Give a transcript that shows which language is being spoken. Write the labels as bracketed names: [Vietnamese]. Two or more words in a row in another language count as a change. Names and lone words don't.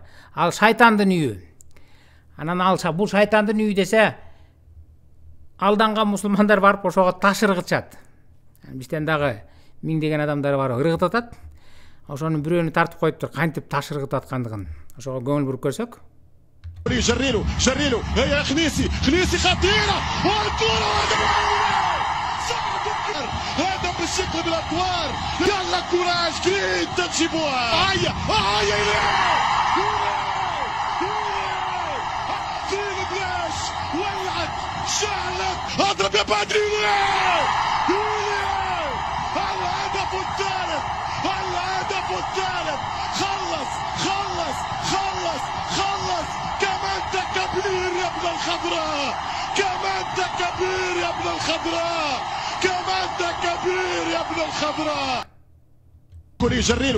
[Kyrgyz] Ал шайтандын үйү. Анан ал бул шайтандын үйү десе, алданган мусулмандар барып ошого таш ыргытышат. Бизден дагы миңдеген адамдар бар, ыргытат. Ошонун бирөөнү тартып коюптур, кантип таш ыргытып аткандыгын. Ошого көңүл буруп көрсөк. [Arabic] جريلو هي خنيسي خطيرة والكرة هذا بالشكل بالأطوار يلا كوراج كريم تجيبوها هيا كريم بلاش ولعت شعلت اضرب يا بدري الهدف الثالث خلص كمان تكبير يا ابن الخضراء كوري جريلو